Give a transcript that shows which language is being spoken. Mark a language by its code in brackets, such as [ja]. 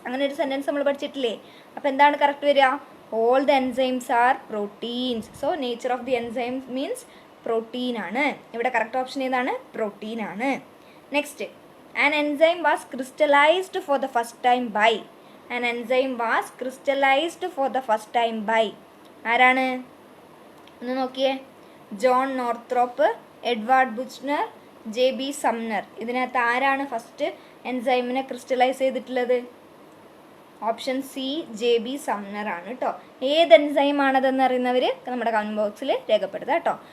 [ml] അങ്ങനെ ഒരു സെൻറ്റൻസ് നമ്മൾ പഠിച്ചിട്ടില്ലേ? അപ്പോൾ എന്താണ് കറക്റ്റ് വരിക? [en] All the enzymes are proteins. [ml] So nature of the enzymes means protein ആണ്. ഇവിടെ കറക്റ്റ് ഓപ്ഷൻ ഏതാണ്? പ്രോട്ടീൻ ആണ്. [en] Next, an enzyme was crystallized for the first time by. An enzyme was crystallized for the first time by. [ml] ആരാണ്? ഒന്ന് നോക്കിയേ. John Northrop, Edward ബുച്ച്നർ, JB Sumner. ഇതിനകത്ത് ആരാണ് first എൻസൈമിനെ crystallise ചെയ്തിട്ടുള്ളത്? ഓപ്ഷൻ സി, JB സംനർ ആണ് കേട്ടോ. ഏത് എൻസൈം ആണതെന്ന് അറിയുന്നവർ നമ്മുടെ കമൻറ്റ് ബോക്സിൽ രേഖപ്പെടുത്തുക കേട്ടോ.